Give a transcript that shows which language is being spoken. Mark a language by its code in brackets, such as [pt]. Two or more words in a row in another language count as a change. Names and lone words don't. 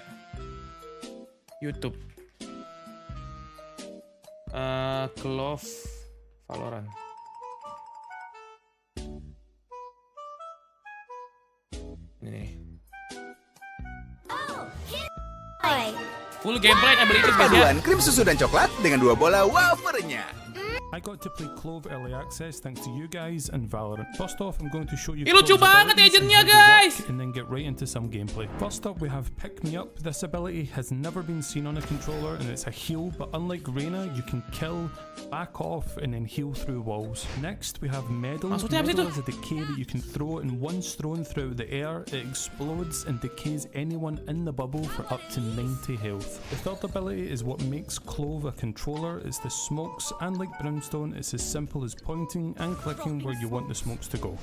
[en] YouTube. Clove Valorant. [id] Ini nih. [en] Full gameplay abilities guys ya. [id] Paduan krim susu dan coklat dengan 2 bola wafernya. [en] I got to play Clove early access thanks to you guys and Valorant. First off, I'm going to show you [id] lucu [en] Clove's [id] banget [en] abilities [id] agentnya [en] and how they guys. work, and then get right into some gameplay. First up, we have Pick Me Up. This ability has never been seen on a controller, and it's a heal, but unlike Reyna, you can kill, back off, and then heal through walls. Next, we have Medal. [id] Maksudnya apa [en] Medal [id] itu? [en] is a decay that you can throw, and once thrown throughout the air, it explodes and decays anyone in the bubble for up to 90 health. The third ability is what makes Clove a controller. It's the smokes, and like Brimstone, it's as simple as pointing and clicking where you want the smokes to go.